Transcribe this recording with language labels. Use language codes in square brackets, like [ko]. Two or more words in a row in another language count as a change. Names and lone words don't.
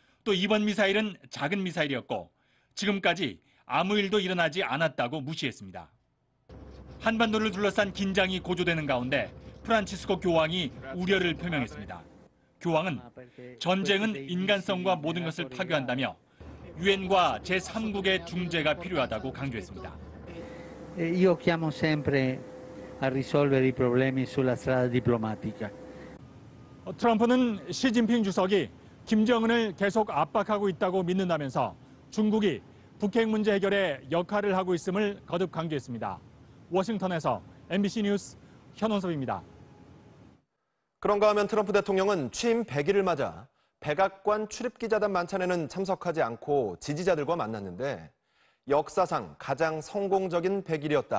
[ko] 또 이번 미사일은 작은 미사일이었고 지금까지 아무 일도 일어나지 않았다고 무시했습니다. 한반도를 둘러싼 긴장이 고조되는 가운데 프란치스코 교황이 우려를 표명했습니다. 교황은 전쟁은 인간성과 모든 것을 파괴한다며 유엔과 제3국의 중재가 필요하다고 강조했습니다. [it] Io chiamo sempre a risolvere i problemi sulla strada diplomatica. [ko] 트럼프는 시진핑 주석이 김정은을 계속 압박하고 있다고 믿는다면서 중국이 북핵 문제 해결에 역할을 하고 있음을 거듭 강조했습니다. 워싱턴에서 MBC 뉴스 현원섭입니다. 그런가 하면 트럼프 대통령은 취임 100일을 맞아 백악관 출입기자단 만찬에는 참석하지 않고 지지자들과 만났는데 역사상 가장 성공적인 100일이었다.